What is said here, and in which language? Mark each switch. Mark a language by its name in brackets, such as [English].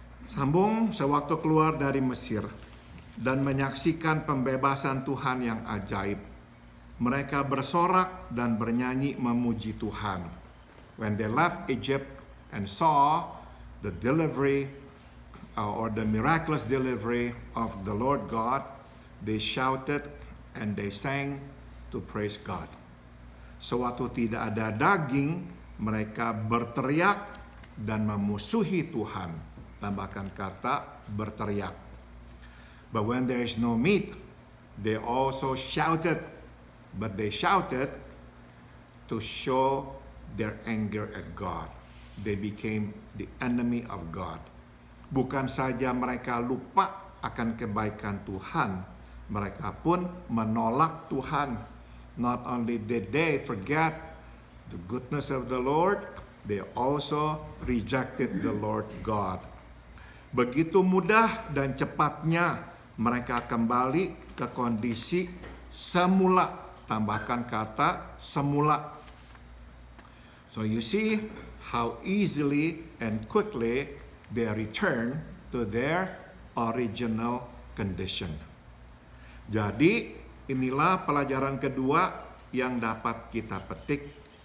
[Indonesian] Sambung, sewaktu keluar dari Mesir dan menyaksikan pembebasan Tuhan yang ajaib, mereka bersorak dan bernyanyi memuji Tuhan. [English] When they left Egypt and saw the delivery or the miraculous delivery of the Lord God, they shouted and they sang to praise God. [Indonesian] Sewaktu tidak ada daging, mereka berteriak dan memusuhi Tuhan. Tambahkan kata berteriak. [English] But when there is no meat, they also shouted. But they shouted to show their anger at God. They became the enemy of God. [Indonesian] Bukan saja mereka lupa akan kebaikan Tuhan, mereka pun menolak Tuhan. [English] Not only did they forget the goodness of the Lord, they also rejected the Lord God. [Indonesian] Begitu mudah dan cepatnya mereka kembali ke kondisi semula. Tambahkan kata semula. [English] So you see how easily and quickly they return to their original condition. [Indonesian] Jadi inilah pelajaran kedua yang dapat kita petik.